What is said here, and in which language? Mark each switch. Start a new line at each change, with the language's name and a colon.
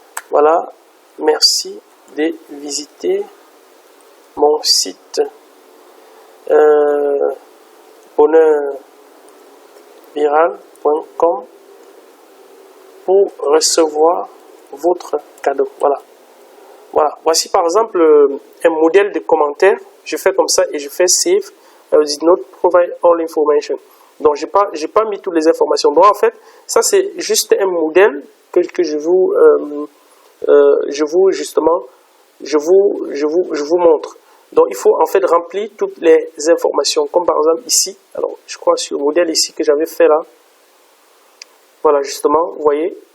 French: Voilà, merci de visiter mon site bonheurviral.com pour recevoir votre cadeau. Voilà. Voilà. Voici par exemple un modèle de commentaire. Je fais comme ça et je fais save.
English: Did not provide all information.
French: Donc, j'ai pas mis toutes les informations. Donc, en fait, ça c'est juste un modèle que je vous montre. Donc, il faut en fait remplir toutes les informations. Comme par exemple ici. Alors, je crois sur le modèle ici que j'avais fait là. Voilà, justement, vous voyez.